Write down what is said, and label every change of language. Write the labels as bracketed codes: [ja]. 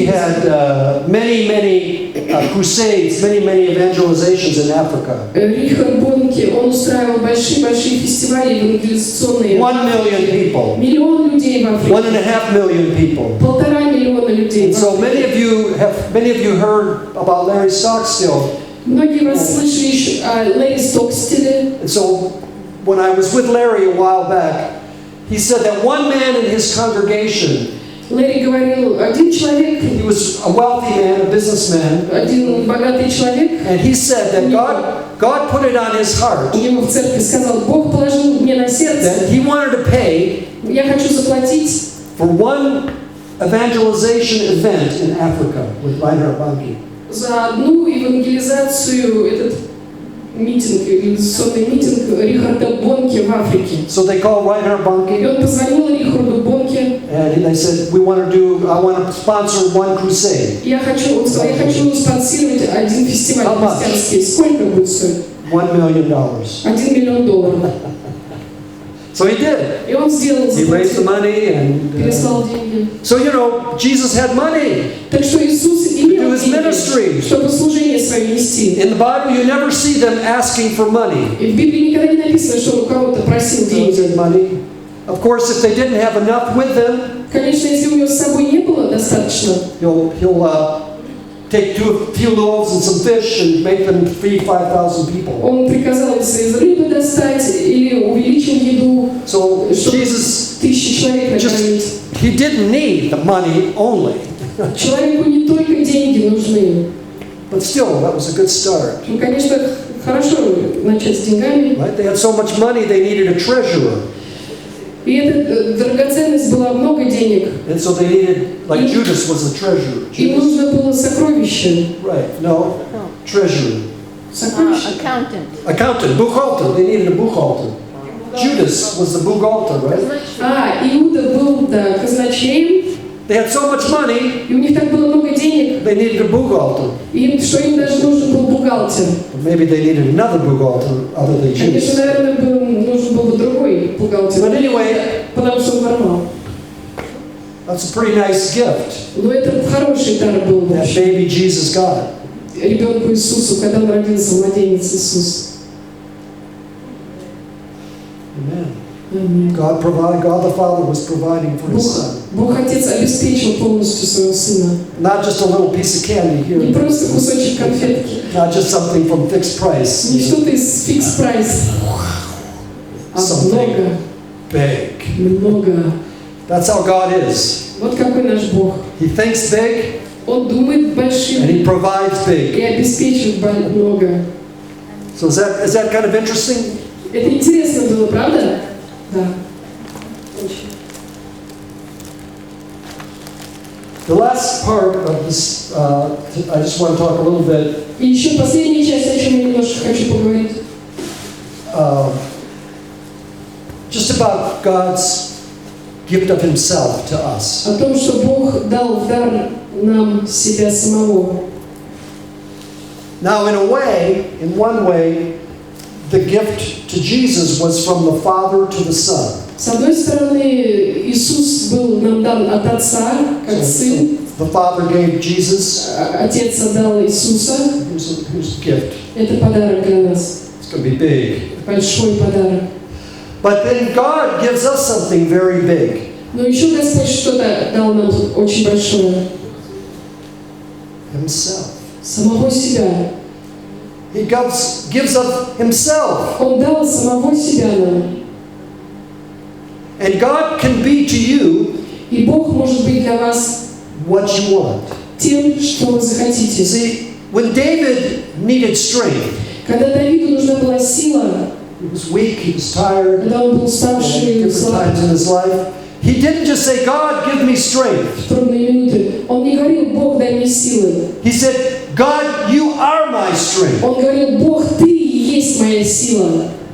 [en] He had many crusades, many evangelizations in Africa. [ru] Рихард Бонке, он устраивал большие фестивали евангелизационные. [en] 1 million people. [ru] Миллион людей в Африке. [en] 1.5 million people. [ru] 1,5 миллиона людей. [en] And so many of you heard about Larry Stockstill. [ru] Многие вас слышали еще о Лэри Стокстиле. [en] And so when I was with Larry a while back, he said that one man in his congregation, [ru] Лэри говорил, один человек, [en] he was a wealthy man, a businessman, [ru] один богатый человек, [en] and he said that God put it on his heart [ru] у него в церкви сказал, Бог положил мне на сердце, [en] that he wanted to pay [ru] я хочу заплатить [en] for one evangelization event in Africa with Reinhard Bonnke. [ru] за одну евангелизацию, этот митинг, евангелизационный митинг Рихарда Бонке в Африке. [en] So they called Reinhard [ru] И [en] Bonnke [ru] он позвонил Рихарду Бонке. [en] and they said, I want to sponsor one crusade. [ru] Он сказал, я хочу спонсировать один фестиваль христианский. Сколько будет стоить? [en] $1 million. [ru] $1 миллион. [en] So he did. [ru] И он сделал, [en] He raised the money and [ru] переслал деньги. [en] so Jesus had money. [ru] Так что Иисус имел [en] To his ministry. [ru] деньги, чтобы служение свое нести. [en] In the Bible, you never see them asking for money. [ru] И в Библии никогда не написано, что он у кого-то просил [en] They [ru] деньги. [en] had money. Of course, if they didn't have enough with them, [ru] Конечно, если у него с собой не было достаточно, [en] he'll take a few loaves and some fish and make them feed 5,000 people. [ru] он приказал из рыбы достать или увеличил еду, [en] So [ru] чтобы [en] Jesus, [ru] 1000 человек накормить. [en] he didn't need the money only, [ru] Человеку не только деньги нужны. [en] but still, that was a good start. [ru] Ну, конечно, хорошо начать с деньгами. [en] Right? They had so much money, they needed a treasurer. [ru] И эта драгоценность была много денег. [en] And so they needed, like Judas was the treasurer. [ru] Им [en] Judas. [ru] нужно было сокровище. [en] Right, no, treasurer. [ru] Сокровище. [en] Accountant. Accountant, buchhalter, they needed a buchhalter. Judas was the buchhalter, right? [ru] Иуда был, да, казначеем. [en] They had so much money, [ru] И у них так было много денег. [en] they needed a buchhalter. [ru] Что им даже нужен был бухгалтер. [en] But maybe they needed another buchhalter other than [ru] Конечно, [en] Judas. [ru] наверное, нужен был бы другой бухгалтер. [en] But anyway, [ru] Потому что он воровал. [en] that's a pretty nice gift [ru] Но это хороший дар был [en] that [ru] вообще. [en] baby Jesus got. [ru] Ребенку Иисусу, когда он родился, младенец Иисус. [en] Amen. God the Father was providing for His Son. [ru] Бог Отец обеспечил полностью своего Сына. [en] Not just a little piece of candy here. [ru] Не просто кусочек конфетки. [en] Not just something from fixed price. [ru] Не что-то из фикс-прайс. А много. [en] Big. [ru] Много. [en] That's how God is. [ru] Вот какой наш Бог. [en] He thinks big. [ru] Он думает большим. [en] And He provides big. [ru] И обеспечивает много. [en] So is that kind of interesting? [ru] Это интересно было, правда? Да. Очень. [en] The last part of this, I just want to talk a little bit. [ru] И еще последняя часть, о чем я немножко хочу поговорить. [en] Just about God's gift of Himself to us. [ru] О том, что Бог дал в дар нам себя самого. [en] Now, in one way, the gift to Jesus was from the Father to the Son. [ru] С одной стороны, Иисус был нам дан от Отца, как Сын. [en] The Father gave Jesus. [ru] Отец отдал Иисуса. [en] Here's a gift. [ru] Это подарок для нас. [en] It's going to be big. [ru] Большой подарок. [en] But then God gives us something very big. [ru] Но еще Господь что-то дал нам очень большое. [en] Himself. [ru] Самого себя. [en] He gives up Himself. [ru] Он дал самого себя нам. [en] And God can be to you [ru] И Бог может быть для вас [en] what you want. [ru] тем, что вы захотите. [en] See, when David needed strength, [ru] Когда Давиду нужна была сила, [en] he was weak, he was tired, [ru] когда он был [en] at [ru] уставший, [en] different times in his life, he didn't just say, God, give me strength. [ru] в трудные минуты, он не говорил, Бог, дай мне силы. [en] He said, God, you are my strength. [ru] Он говорил, Бог, ты и есть моя сила.